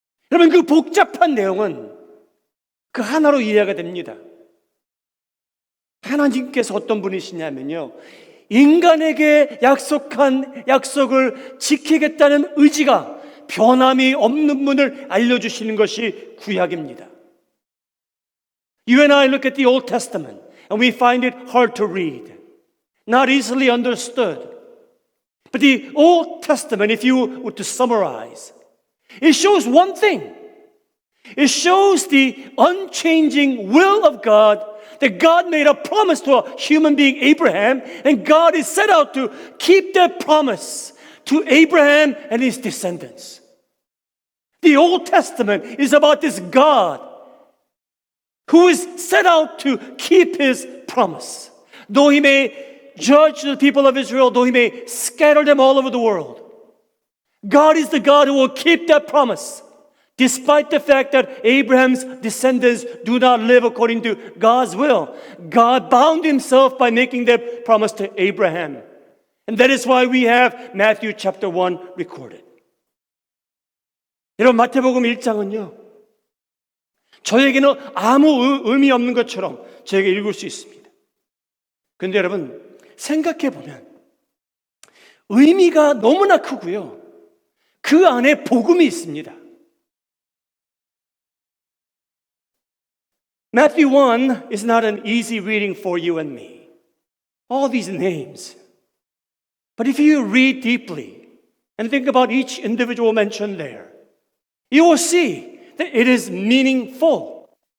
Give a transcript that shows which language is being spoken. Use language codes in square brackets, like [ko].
[ko] 여러분, 그 복잡한 내용은 그 하나로 이해가 됩니다. 하나님께서 어떤 분이시냐면요, 인간에게 약속한 약속을 지키겠다는 의지가 변함이 없는 분을 알려주시는 것이 구약입니다. [en] You and I look at the Old Testament and we find it hard to read, not easily understood. But the Old Testament, if you were to summarize, it shows one thing. It shows the unchanging will of God, that God made a promise to a human being, Abraham, and God is set out to keep that promise to Abraham and his descendants. The Old Testament is about this God who is set out to keep his promise. Though he may judge the people of Israel, though he may scatter them all over the world, God is the God who will keep that promise. Despite the fact that Abraham's descendants do not live according to God's will, God bound himself by making that promise to Abraham. And that is why we have Matthew chapter 1 recorded. [ko] 여러분, 마태복음 1장은요, 저에게는 아무 의미 없는 것처럼 저에게 읽을 수 있습니다. 그런데 여러분, 생각해 보면 의미가 너무나 크고요, 그 안에 복음이 있습니다. [en] Matthew 1 is not an easy reading for you and me. All these names. But if you read deeply and think about each individual mentioned there, you will see that it is meaningful.